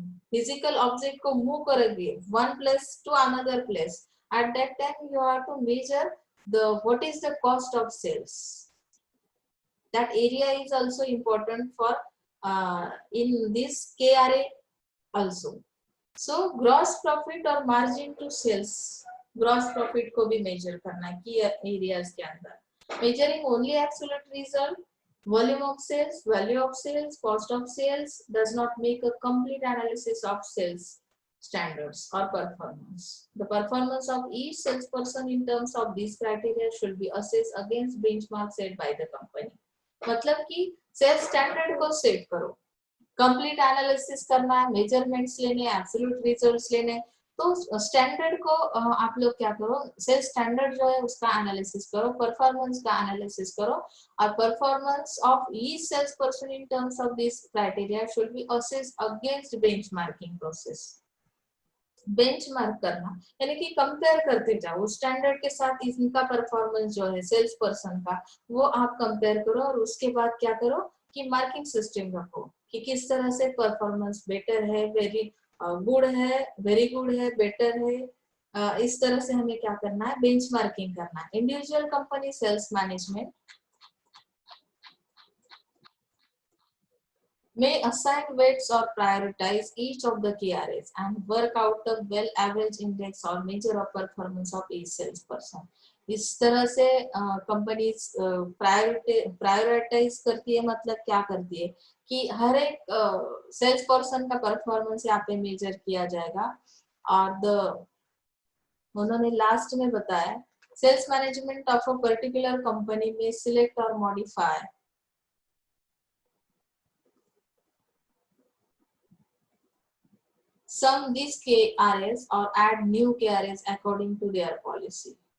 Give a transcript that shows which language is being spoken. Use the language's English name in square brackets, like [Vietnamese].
[English] Physical object को move करेंगे one place to another place, at that time you have to measure the what is the cost of sales, that area is also important for in this KRA also। So gross profit और margin to sales, gross profit को भी measure करना है key areas के अंदर। Measuring only absolute result, volume of sales, value of sales, cost of sales does not make a complete analysis of sales। standards or performance. The performance of each salesperson in terms of these criteria should be assessed against benchmark set by the company. [Hindi] मतलब कि sales standard को set करो, complete analysis करना है, measurements लेने, absolute results लेने, तो standard को आप लोग क्या करो, सेल्स स्टैंडर्ड जो है उसका एनालिसिस करो, परफॉर्मेंस का एनालिसिस करो, और [English] Performance of each sales person in terms of this criteria should be assessed against benchmarking process. [Hindi] Benchmark करना यानी कि कंपेयर करते जाओ स्टैंडर्ड के साथ, इनका परफॉर्मेंस जो है सेल्स पर्सन का वो आप कंपेयर करो, और उसके बाद क्या करो कि मार्किंग सिस्टम रखो कि किस तरह से परफॉर्मेंस बेटर है, वेरी गुड है, वेरी गुड है, बेटर है, इस तरह से हमें क्या करना है, बेंचमार्किंग करना है। [English] Individual company sales management may assign weights or prioritize each of the KRAs and work out a well average index or measure of performance of each salesperson. [Hindi] इस तरह से कंपनीज प्रायोरिटाइज करती है, मतलब क्या करती है कि हर एक सेल्स पर्सन का परफॉर्मेंस यहाँ पे मेजर किया जाएगा। और उन्होंने लास्ट में बताया [English] Sales management of a particular company में select और modify some these KRAs or add new KRAs according to their policy.